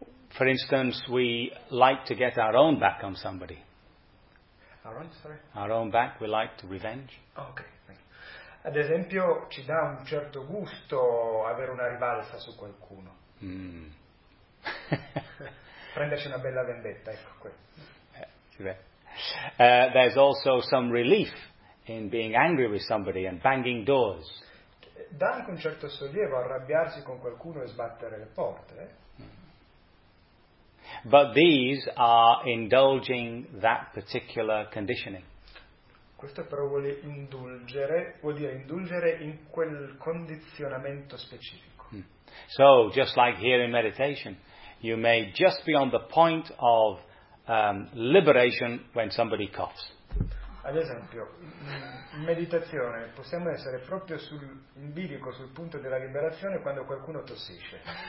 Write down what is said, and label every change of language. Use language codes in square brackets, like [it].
[en] For instance, we like to get our own back on somebody. Our own, sorry? Our own back, we like to revenge. Okay. [it] Ad esempio, ci dà un certo gusto avere una rivalsa su qualcuno. Prenderci una bella vendetta, ecco questo. [en] There's also some relief in being angry with somebody and banging doors. [it] Dà anche un certo sollievo arrabbiarsi con qualcuno e sbattere le porte. [en] But these are indulging that particular conditioning. [it] Questo però vuol dire indulgere in quel condizionamento specifico. [en] So, just like here in meditation, you may just be on the point of liberation when somebody coughs. [it] Ad esempio, in meditazione possiamo essere proprio sul in bilico, sul punto della liberazione quando qualcuno tossisce.